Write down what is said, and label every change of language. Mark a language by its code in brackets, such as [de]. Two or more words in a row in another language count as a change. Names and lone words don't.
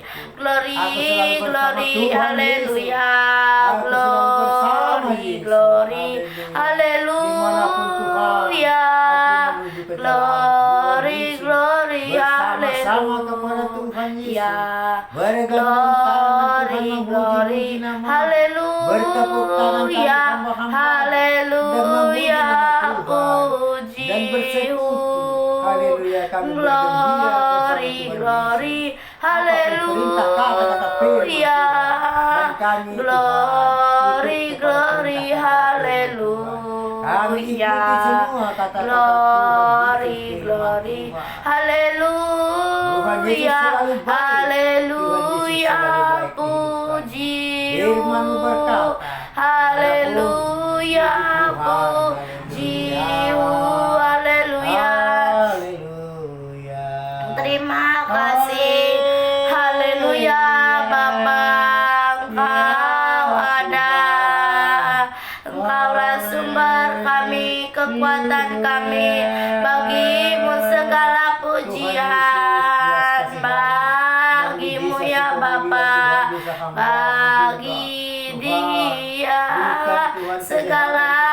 [en] Glory, glory, haleluya, glory, glory, haleluya, glory, glory, haleluya, glory, glory, [id] haleluya, haleluya, puji-Mu, [en] glory, glory, haleluya, glory, glory, haleluya, glory, glory, [id] haleluya, haleluya, puji-Mu, haleluya, puji-Mu, haleluya. Terima kasih, haleluya Bapa, Engkau ada, Engkaulah sumber kami, kekuatan kami, bagi-Mu segala pujian, bagi-Mu ya Bapa, bagi Dia segala